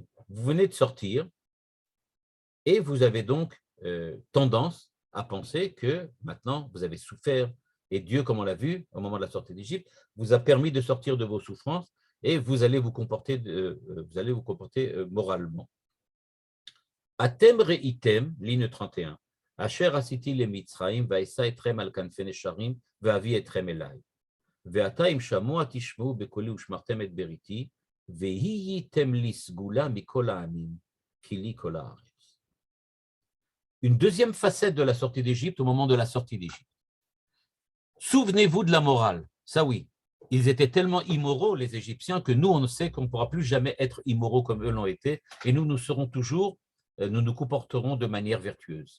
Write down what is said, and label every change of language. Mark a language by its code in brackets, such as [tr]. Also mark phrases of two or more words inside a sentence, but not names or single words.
[fr] Vous venez de sortir et vous avez donc tendance à penser que maintenant vous avez souffert et Dieu, comme on l'a vu au moment de la sortie d'Égypte, vous a permis de sortir de vos souffrances et vous allez vous comporter moralement. [he] אתם ראיתם, ligne 31. אשר עשיתי למצרים ואשא אתכם על כנפי נשרים ואבא אתכם אלי. ועתה אם שמוע תשמעו בקלי ושמרתם את בריתי והייתם לי סגלה מכל העמים כי לי כל הארץ. [fr] Une deuxième facette de la sortie d'Égypte au moment de la sortie d'Égypte. Souvenez-vous de la morale. Ça oui, ils étaient tellement immoraux, les Égyptiens, que nous, on sait qu'on ne pourra plus jamais être immoraux comme eux l'ont été, et nous serons toujours, nous nous comporterons de manière vertueuse.